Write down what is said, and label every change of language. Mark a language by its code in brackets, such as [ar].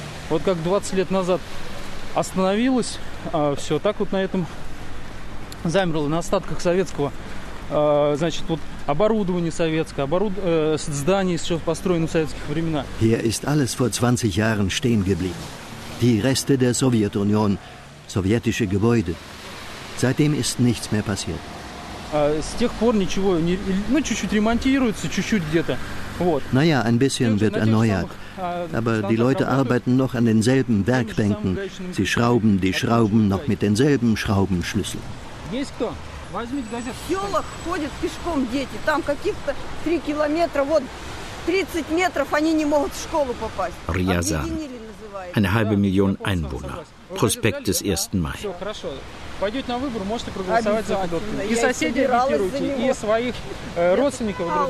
[ru] Вот как 20 лет назад остановилось все, так вот на этом замерло, на остатках советского, значит, вот оборудование советское, здание еще построено в советских времена. [de] Hier ist alles vor 20 Jahren stehen geblieben. Die Reste der Sowjetunion, sowjetische Gebäude. Seitdem ist nichts mehr passiert. [ru] С тех пор ничего, ну, чуть-чуть ремонтируется, чуть-чуть где-то. Вот. [de] Naja, ein bisschen wird erneuert. Aber die Leute arbeiten noch an denselben Werkbänken. Sie schrauben die Schrauben noch mit denselben Schraubenschlüssel. [ru] Есть кто? Возьмите газету. В селах ходят пешком дети. Там каких-то 3 километра, вот 30 метров они не могут в школу попасть. [de] Риазан. Eine halbe Million Einwohner. Проспект des 1. Mai. [ru] Все, хорошо. Пойдете на выбор, можете проголосовать за Федоткина. И соседей агитируйте, и своих родственников.